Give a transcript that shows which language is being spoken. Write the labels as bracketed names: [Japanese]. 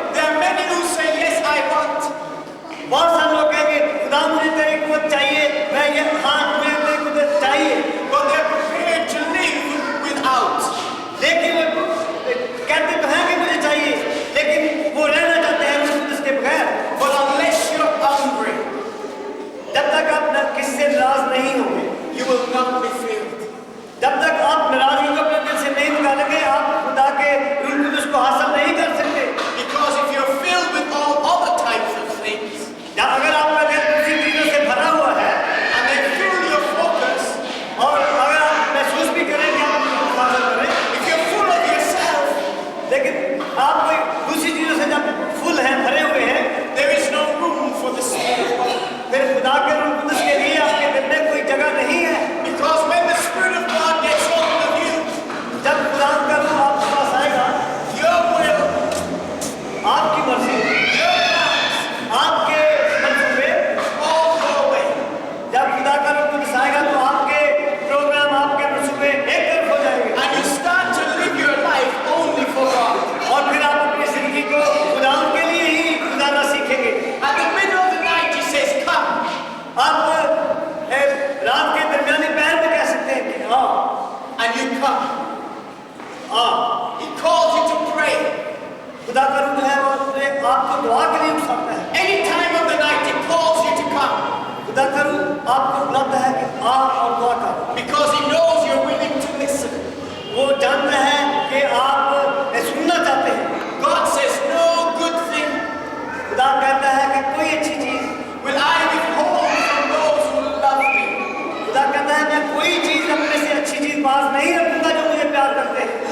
[English] There are many who say, yes, I want. [Hindi] बहुत सारे लोग कहेंगे खुदा मुझे तेरी कुदरत चाहिए, मैं ये मुझे तेरी कुदरत चाहिए, [English] But they're prepared to live without. [Hindi] लेकिन वो कहते तो हैं कि मुझे चाहिए, लेकिन वो रहना चाहते हैं रूह कुदस के बगैर। [English] But unless you're hungry, [Hindi] जब तक आप किसी से नाराज नहीं होंगे, [English] you will not be filled. [Hindi] जब तक आप नाराजगी को अपने दिल से नहीं निकालेंगे, आप खुदा के रूह कुदस को हासिल नहीं कर सकते। [English] Because if you're filled with all other types of things, [Hindi] अगर आपका दिल दूसरी चीजों से भरा हुआ है [English] and they fill your focus, [Hindi] और अगर आप महसूस भी करें कि आप हासिल करें, [English] if you're full of yourself, [Hindi] लेकिन आप कोई दूसरी चीजों से जब फुल हैं, भरे हुए हैं, [English] there is no room for the Spirit of God. [Hindi] फिर खुदा के रूह कुदस के लिए आपके दिल में कोई जगह नहीं है। [English] Because when the Spirit of God gets hold of you, [Hindi] जब खुदा का रूह आपके पास आएगा, [English] your will, [Hindi] आपकी मर्जी, [English] your plans, [Hindi] आपके मंसूबे, [English] all go away. [Hindi] जब खुदा का रूह कुदस आएगा तो आपके प्रोग्राम, आपके मंसूबे एक तरफ हो जाएंगे [English] And you start to live your life only for God. [Hindi] और फिर आप अपनी जिंदगी को खुदा के लिए ही गुजारना सीखेंगे। [English] At the middle of the night, He says, come. [Hindi] आप रात के दरमियानी पहर में कह सकते हैं कि हाँ, [English] And you come. [Hindi] हाँ, [English] He calls you to pray. [Hindi] खुदा का रूह है और उसने आपको दुआ के लिए उकसाता है। [English] Any time of the night, He calls you to come. [Hindi] खुदा का रूह आपको बुलाता है कि आ और दुआ कर, [English] Because He knows you're willing to listen. [Hindi] वो जानता है कि आप सुनना चाहते हैं। [English] God says, no good thing [Hindi] खुदा कहता है कि कोई अच्छी चीज [English] will I withhold from those who love me. [Hindi] खुदा कहता है मैं कोई चीज अपने से अच्छी चीज पास नहीं रखूंगा जो मुझे प्यार करते हैं।